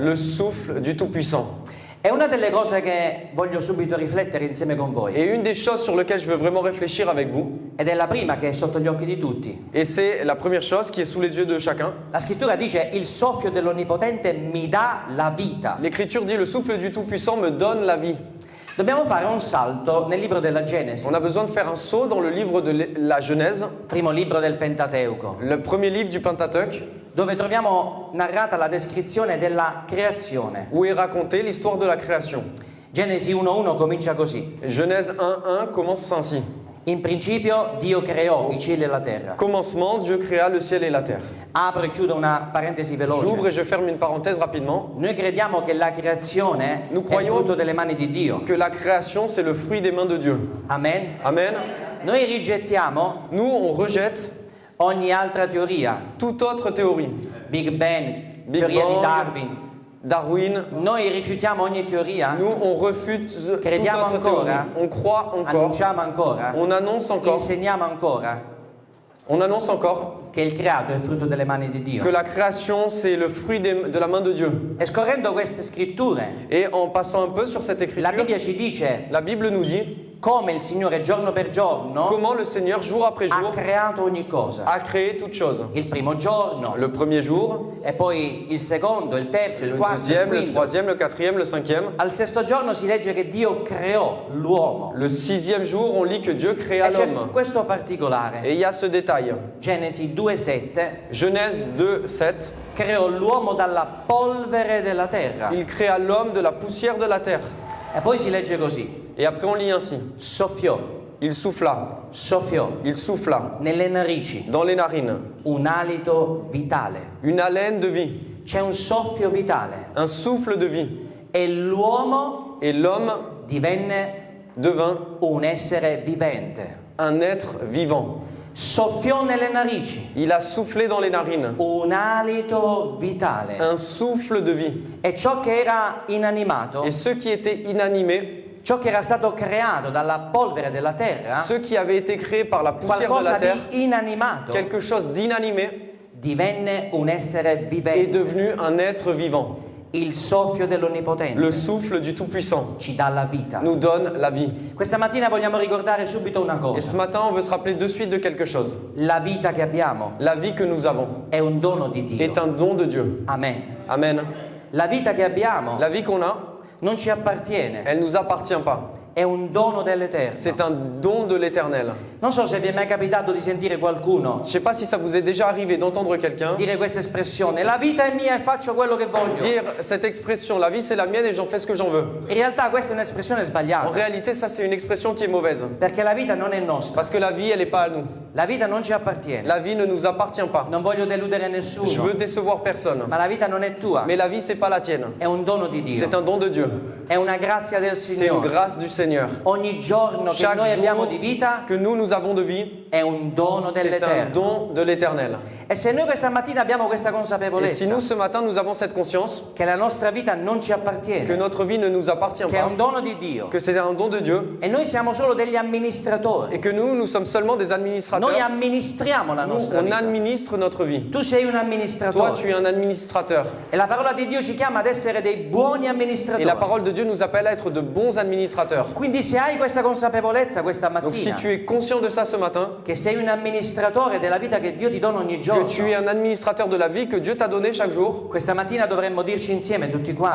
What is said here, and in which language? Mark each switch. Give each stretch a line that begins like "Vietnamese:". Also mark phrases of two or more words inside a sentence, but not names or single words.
French: le souffle du Tout-Puissant.
Italian: È una delle cose che voglio subito riflettere insieme con voi,
French: Et une des choses sur lesquelles je veux vraiment réfléchir avec vous,
Italian: ed è la prima che è sotto gli occhi di tutti.
French: et c'est la première chose qui est sous les yeux de chacun.
Italian: La scrittura dice: il soffio dell'Onnipotente mi dà la vita.
French: L'Écriture dit, le souffle du Tout-Puissant me donne la vie.
Italian: Dobbiamo fare un salto nel libro della Genesi,
French: On a besoin de faire un saut dans le livre de la Genèse,
Italian: primo libro del Pentateuco,
French: le premier livre du Pentateuque,
Italian: dove troviamo narrata la descrizione della creazione.
French: où est racontée l'histoire de la création.
Italian: Genesi 1:1 comincia così:
French: Genèse 1:1 commence ainsi.
Italian: in principio Dio creò i cieli e la terra.
French: Commencement, Dieu créa le ciel et la terre.
Italian: Apro e chiudo una parentesi
French: J'ouvre
Italian: veloce.
French: et je ferme une parenthèse rapidement.
Italian: Noi crediamo che la creazione
French: Nous
Italian: è
French: croyons
Italian: frutto delle mani di Dio.
French: Que la création, c'est le fruit des mains de Dieu.
Italian: Amen.
French: Amen.
Italian: Noi rigettiamo
French: Nous, on rejette
Italian: ogni altra teoria,
French: toute autre théorie.
Italian: Big Bang,
French: Big
Italian: teoria di
French: Bang.
Italian: Darwin.
French: Darwin.
Italian: Noi rifiutiamo ogni teoria,
French: Nous, on refute toute
Italian: Crediamo
French: autre
Italian: ancora.
French: théorie. On croit encore.
Italian: annunciamo ancora,
French: On annonce encore.
Italian: insegniamo ancora
French: On annonce encore
Italian: che il creato è frutto delle mani di Dio.
French: que la création, c'est le fruit de la main de Dieu.
Italian: E scorrendo queste scritture,
French: Et en passant un peu sur cette
Italian: la
French: écriture,
Italian: Bibbia ci dice
French: la Bible nous dit
Italian: come il Signore giorno per giorno
French: comment le Seigneur, jour après
Italian: ha
French: jour,
Italian: creato ogni cosa.
French: a créé toutes choses.
Italian: Il primo giorno,
French: Le premier jour,
Italian: e poi il secondo, il terzo, il
French: le
Italian: quarto, il
French: deuxième, le
Italian: quinto.
French: troisième, le quatrième, le cinquième.
Italian: Al sesto giorno si legge che Dio creò l'uomo.
French: Le sixième jour, on lit que Dieu créa
Italian: E c'è
French: l'homme.
Italian: questo particolare.
French: Et il y a ce détail.
Italian: Genesi 2:7
French: Genèse 2:7,
Italian: creò l'uomo dalla polvere della terra.
French: il créa l'homme de la poussière de la terre.
Italian: E poi si legge così:
French: Et après on lit ainsi.
Italian: soffiò,
French: Il souffla,
Italian: soffiò nelle narici
French: dans les narines,
Italian: un alito vitale.
French: une haleine de vie,
Italian: C'è un soffio vitale
French: un souffle de vie.
Italian: e l'uomo
French: Et l'homme
Italian: divenne
French: devint
Italian: un essere vivente.
French: un être vivant.
Italian: Soffiò nelle narici
French: Il a soufflé dans les narines,
Italian: un alito vitale.
French: un souffle de vie.
Italian: E ciò che era inanimato,
French: Et ceux qui étaient inanimés,
Italian: ciò che era stato creato dalla polvere della terra,
French: ceux qui avaient été créés par la poussière de
Italian: qualcosa
French: la terre,
Italian: di inanimato,
French: quelque chose d'inanimé,
Italian: divenne un essere
French: est
Italian: vivente.
French: devenu un être vivant.
Italian: Il soffio dell'Onnipotente
French: Le souffle du Tout-Puissant
Italian: ci dà la vita.
French: nous donne la vie.
Italian: Questa mattina vogliamo ricordare subito una
French: Et ce
Italian: cosa:
French: matin, on veut se rappeler de suite de quelque chose.
Italian: la vita che abbiamo
French: La vie que nous avons
Italian: è un dono di Dio.
French: est un don de Dieu.
Italian: Amen.
French: Amen.
Italian: La vita che abbiamo
French: La vie qu'on a,
Italian: non ci appartiene,
French: elle ne nous appartient pas.
Italian: è un dono dell'Eterno.
French: c'est un don de l'Éternel.
Italian: Non so se vi è mai capitato di sentire qualcuno
French: Je ne sais pas si ça vous est déjà arrivé d'entendre quelqu'un
Italian: dire questa espressione: la vita è mia e faccio quello che voglio.
French: dire cette expression, la vie c'est la mienne et j'en fais ce que j'en veux.
Italian: In realtà questa è un'espressione
French: En
Italian: sbagliata,
French: réalité, ça c'est une expression qui est mauvaise.
Italian: perché la vita non è nostra,
French: Parce que la vie, elle n'est pas à nous.
Italian: la vita non ci appartiene.
French: La vie ne nous appartient pas.
Italian: Non voglio deludere
French: Je
Italian: nessuno,
French: veux décevoir personne.
Italian: ma la vita non è tua,
French: Mais la vie, c'est pas la tienne.
Italian: è un dono di Dio,
French: C'est un don de Dieu.
Italian: è una grazia del
French: C'est une
Italian: Signore.
French: grâce du Seigneur.
Italian: Ogni giorno che
French: Chaque
Italian: noi abbiamo
French: jour
Italian: di vita
French: que nous avons de vie,
Italian: è un dono
French: c'est un
Italian: dell'Eterno.
French: don de l'Éternel.
Italian: E se noi questa mattina abbiamo questa
French: Et si
Italian: consapevolezza
French: nous, ce matin, nous avons cette conscience
Italian: che la nostra vita non ci
French: que
Italian: appartiene,
French: notre vie ne nous appartient
Italian: che è un
French: pas,
Italian: dono di Dio,
French: que c'est un don de Dieu,
Italian: e noi siamo solo degli amministratori,
French: et que nous sommes seulement des
Italian: noi
French: administrateurs,
Italian: amministriamo la
French: nous,
Italian: nostra
French: on
Italian: vita.
French: administre notre vie.
Italian: Tu sei un
French: Toi,
Italian: amministratore
French: tu es un administrateur.
Italian: e la parola di Dio ci chiama ad essere dei buoni
French: Et
Italian: amministratori.
French: la parole de Dieu nous appelle à être de bons administrateurs.
Italian: Quindi se hai questa consapevolezza questa
French: Donc si
Italian: mattina
French: tu es conscient de ça ce matin,
Italian: che sei un amministratore della vita che Dio ti dona ogni
French: que
Italian: giorno,
French: tu es un administrateur de la vie que Dieu t'a donné chaque jour,
Italian: questa mattina dovremmo dirci insieme tutti quanti: